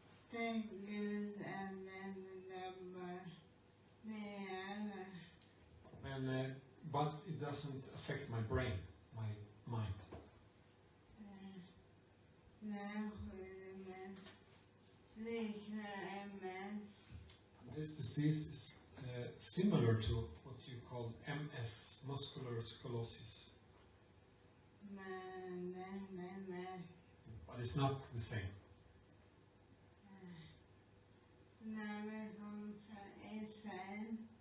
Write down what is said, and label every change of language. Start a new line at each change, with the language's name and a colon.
Swedish: Tack Gud att den drabbar mig alla.
English: But it doesn't affect my brain, my mind.
Swedish: Den sjukdomen liknar MS.
English: This disease is similar to what you call MS, muscular sclerosis,
Swedish: Men den är
English: but it's not the same.
Swedish: när vi kom från Israel